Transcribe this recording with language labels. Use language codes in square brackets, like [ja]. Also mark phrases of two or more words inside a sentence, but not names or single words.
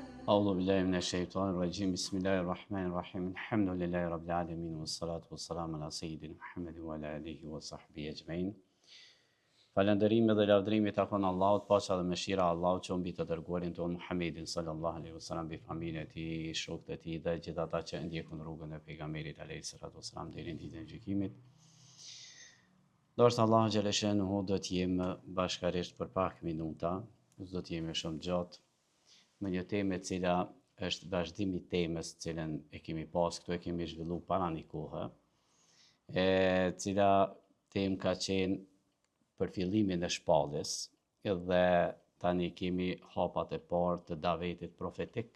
[ar] أعوذ بالله من الشيطان الرجيم بسم الله الرحمن الرحيم الحمد لله رب العالمين والصلاة والسلام على سيدنا محمد وعلى آله وصحبه أجمعين. [sq] Falëndërimi dhe lavdërimi takon Allahut, paqja dhe mëshira e Allahut që mbi të dërguarin ton Muhammedin [ar] صلى الله عليه وسلم, [sq] mbi familjen e tij, shokët e tij dhe gjithë ata që ndjekun rrugën e pejgamberit [ar] عليه الصلاة والسلام [sq] deri në ditën e gjykimit. Dorë Allahu xhaleshenuhu do të jem bashkërisht për pak minuta, do të jemi shumë gjatë me një temë e cila është vazhdimi i temës që cilën e kemi pas këtu, e kemi zhvilluar para një kohe, e cila temë ka qenë për fillimin e shpalljes, dhe tani kemi hapat e parë të davetit profetik,